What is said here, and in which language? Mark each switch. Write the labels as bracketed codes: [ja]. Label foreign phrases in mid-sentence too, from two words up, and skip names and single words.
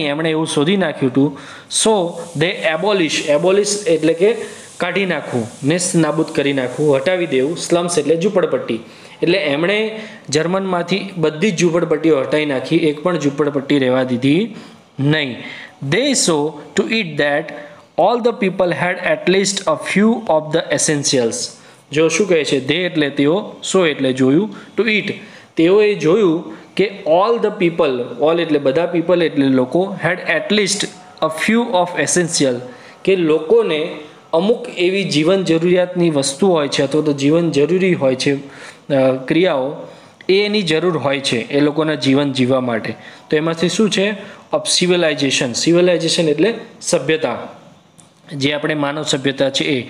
[gu] એમણે એવું શોધી નાખ્યું હતું. [en] so they abolish [gu] એટલે કે કાઢી નાખવું, નેસ્ત નાબૂદ કરી નાખવું, હટાવી દેવું, સ્લમ્સ એટલે ઝૂંપડપટ્ટી, એટલે એમણે જર્મનમાંથી બધી જ ઝૂંપડપટ્ટીઓ હટાવી નાખી, એક પણ ઝૂંપડપટ્ટી રહેવા દીધી નહીં. [en] They saw to it that all the people had at least a few of the essentials. [gu] જો શું કહે છે, they એટલે તેઓ, so એટલે જોયું, [en] to it [gu] તેઓએ જોયું કે [en] all the people, all [gu] એટલે બધા people એટલે લોકો, [en] had at least a few of essential [gu] કે લોકોને અમુક એવી જીવન જરૂરિયાતની વસ્તુ હોય છે અથવા તો જીવન જરૂરી હોય છે ક્રિયાઓ, એની જરૂર હોય છે એ લોકોના જીવન જીવવા માટે. તો એમાંથી શું છે, [en] of civilization. [gu] સિવિલાઇઝેશન એટલે સભ્યતા, જે આપણે માનવ સભ્યતા છે એ.